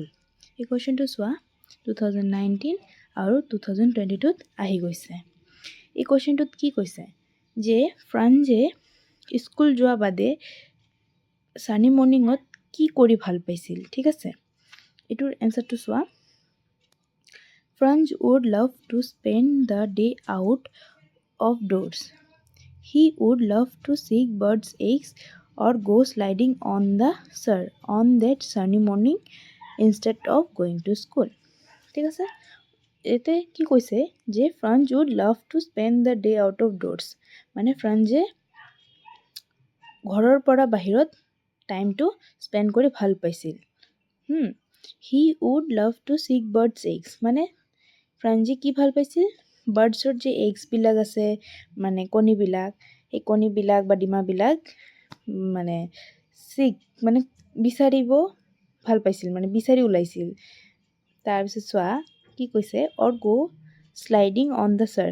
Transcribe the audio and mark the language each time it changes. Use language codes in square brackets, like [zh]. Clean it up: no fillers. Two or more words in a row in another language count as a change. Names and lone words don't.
[as] এই কুৱেশ্যনটো চোৱা 2019 আৰু 2022ত আহি গৈছে। এই কুৱেশ্যনটোত কি কৈছে যে ফ্ৰান্সে স্কুল যোৱা বাদে [en] sunny morningত [as] কি কৰি ভাল পাইছিল, ঠিক আছে। এইটোৰ এনচাৰটো চোৱা, [en] France would love to spend the day out of doors. He would love to see birds' eggs or go sliding on the shore on that sunny morning instead of going to school, [as] ঠিক আছে। এতে কি কৈছে যে [en] ফ্ৰান্স would love to spend the day out of doors, [as] মানে ফ্ৰান্সে ঘৰৰ পৰা বাহিৰত [en] timeটো spend [as] কৰি ভাল পাইছিল। [en] He would love to see birds' eggs, [as] মানে ফ্ৰান্সে কি ভাল পাইছিল? বাৰ্ডছৰ যে এগছবিলাক আছে, মানে কণীবিলাক, এই কণীবিলাক বা ডিমাবিলাক বিচাৰিব ভাল পাইছিল, বিচাৰি ওলাইছিল। তাৰপিছত চোৱা কি কৈছে, [en] or go sliding on the shore.